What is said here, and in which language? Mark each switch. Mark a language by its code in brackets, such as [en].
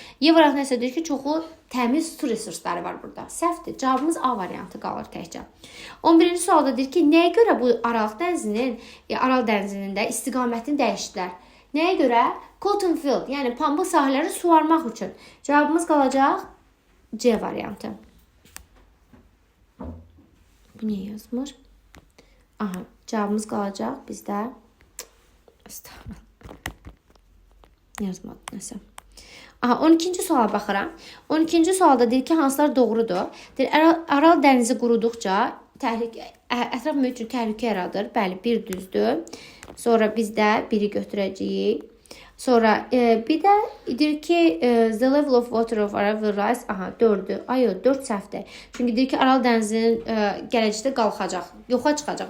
[az] Y variantında isə deyir ki, çoxlu təmiz su resursları var burada. Səhvdir. Cavabımız A variantı qalır təkcə. 11-ci sualda deyir ki, nəyə görə bu Aral dənizinin də istiqamətini dəyişdilər? Nəyə görə? Cotton field, yəni pambıq sahələri suvarmaq üçün. Cavabımız qalacaq C variantı. Bu niyə yazmır? Cavabımız qalacaq bizdə. Yazmadı nəsə. 12-ci suala baxıram. 12-ci sualda deyir ki, hansılar doğrudur? Aral dənizi quruduqca ətraf mühit üçün təhlükə yaradır. Bəli, bir düzdür. Sonra biz də biri götürəcəyik. Sonra bir də deyir ki, [en] the level of water of Aral will rise. [az] 4-dür. 4 səhvdir. Çünki deyir ki, Aral dənizinin gələcəkdə qalxacaq. Yoxa çıxacaq.